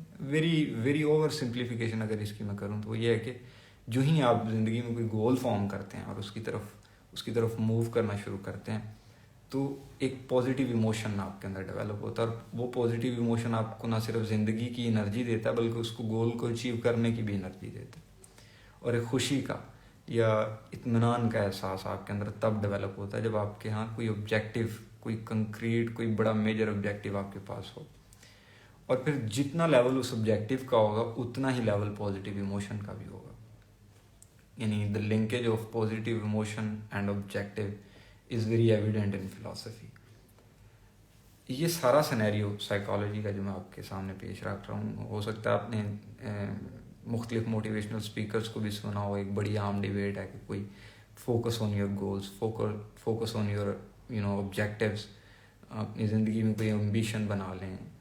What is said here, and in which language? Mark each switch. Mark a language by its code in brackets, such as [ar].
[ur] Very over simplification اگر اس کی میں کروں تو وہ یہ ہے کہ جو ہی آپ زندگی میں کوئی گول فارم کرتے ہیں اور اس کی طرف موو کرنا شروع کرتے ہیں تو ایک پازیٹیو ایموشن آپ کے اندر ڈیولپ ہوتا ہے، اور وہ پازیٹیو ایموشن آپ کو نہ صرف زندگی کی انرجی دیتا ہے بلکہ اس کو گول کو اچیو کرنے کی بھی انرجی دیتا ہے، اور ایک خوشی کا یا اطمینان کا احساس آپ کے اندر تب ڈیولپ ہوتا ہے جب آپ کے ہاں کوئی آبجیکٹیو، کوئی کنکریٹ، کوئی بڑا میجر آبجیکٹیو آپ کے پاس ہو. اور پھر جتنا لیول اس آبجیکٹیو کا ہوگا اتنا ہی لیول پازیٹیو ایموشن کا بھی ہوگا. [en] یعنی the linkage of positive emotion and objective is very evident in philosophy. [ur] یہ سارا سینیریو سائیکالوجی کا جو میں آپ کے سامنے پیش رکھ رہا ہوں، ہو سکتا ہے آپ نے مختلف موٹیویشنل اسپیکرز کو بھی سنا ہو. ایک بڑی عام ڈیبیٹ ہے کہ کوئی [en] focus on your goals, focus on your objectives, [ur] اپنی زندگی میں کوئی امبیشن بنا لیں.